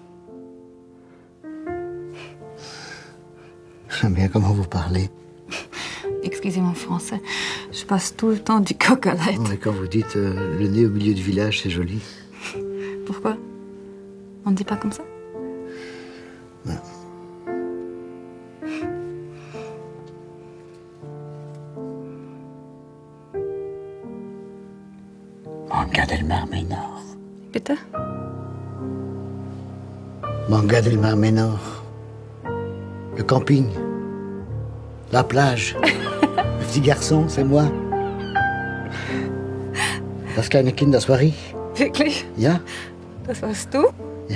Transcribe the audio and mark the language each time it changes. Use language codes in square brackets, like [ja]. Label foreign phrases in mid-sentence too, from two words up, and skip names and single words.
[fr] J'aime bien comment vous parlez. Excusez mon français, je passe tout le temps du coq à l'âne. Et quand vous dites le nez au milieu du village, c'est joli. Pourquoi? On ne dit pas comme ça? Non. Manga del Mar Menor. Bitte? Manga del Mar Menor. Le camping. La plage. Le petit garçon, c'est moi. [de] Das kleine Kind, das war ich. Wirklich? Ja? Das warst du? Ja.